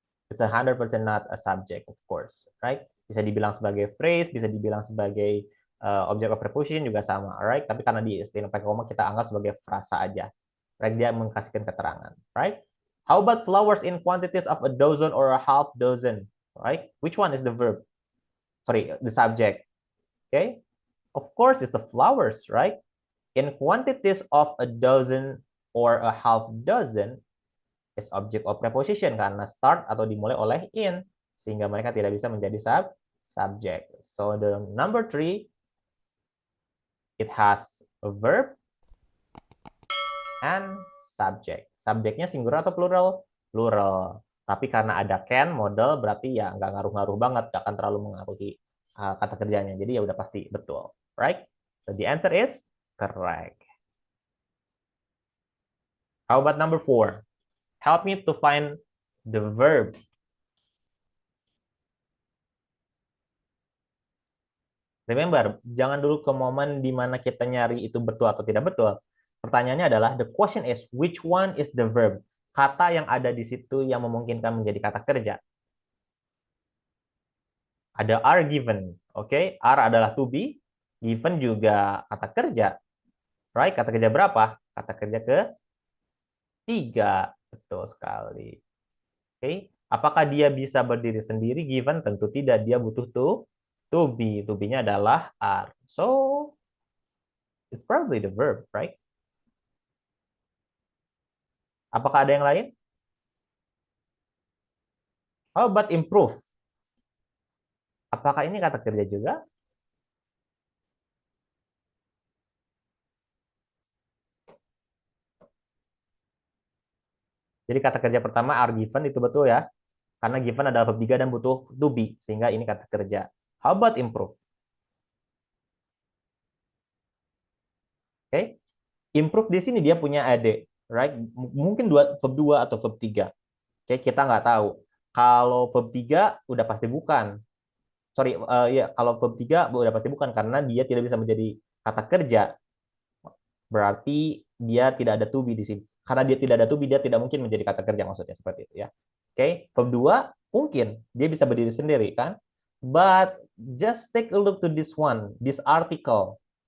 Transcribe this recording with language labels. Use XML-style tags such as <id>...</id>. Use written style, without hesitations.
<en>It's 100% not a subject, of course, right?</en> <id>Bisa dibilang sebagai phrase, bisa dibilang sebagai object of preposition juga sama, right? Tapi karena di istilah pakai koma kita anggap sebagai frasa aja, right? Dia mengkasihkan keterangan, right?</id> <en>How about flowers in quantities of a dozen or a half dozen, right? Which one is the verb? Sorry, the subject. Okay, of course it's the flowers, right? In quantities of a dozen or a half dozen is object of preposition</en> <id>karena start atau dimulai oleh in sehingga mereka tidak bisa menjadi subject.</id> <en>So the number 3 it has a verb and subject.</en> <id>Subjeknya singular atau plural? Plural. Tapi karena ada can model berarti ya nggak ngaruh-ngaruh banget, nggak akan terlalu mengaruhi kata kerjanya. Jadi ya udah pasti betul, right?</id> <en>So the answer is correct. How about number 4? Help me to find the verb.</en> <id>Remember, jangan dulu ke momen di mana kita nyari itu betul atau tidak betul. Pertanyaannya adalah,</id> <en>the question is, which one is the verb?</en> <id>Kata yang ada di situ yang memungkinkan menjadi kata kerja. Ada are given, oke? Okay? Are adalah to be, given juga kata kerja. Right? Kata kerja berapa? Kata kerja ke-3. Betul sekali. Oke, okay? Apakah dia bisa berdiri sendiri given? Tentu tidak, dia butuh to be. To be-nya adalah are.</id> <en>So, it's probably the verb, right?</en> <id>Apakah ada yang lain?</id> <en>How about improve?</en> <id>Apakah ini kata kerja juga? Jadi kata kerja pertama are given itu betul ya. Karena given adalah verb 3 dan butuh to be. Sehingga ini kata kerja.</id> <en>How about improve?</en> <id>Oke. Okay. Improve di sini dia punya ad, right? Mungkin verb 2 atau verb 3. Oke, kita nggak tahu. Kalau verb 3 udah pasti bukan. Sorry, ya kalau verb 3 udah pasti bukan karena dia tidak bisa menjadi kata kerja. Berarti dia tidak ada to be di sini. Karena dia tidak ada to be, dia tidak mungkin menjadi kata kerja maksudnya seperti itu ya. Oke, verb 2 mungkin dia bisa berdiri sendiri kan?</id> <en>But just take a look to this one, this article.</en>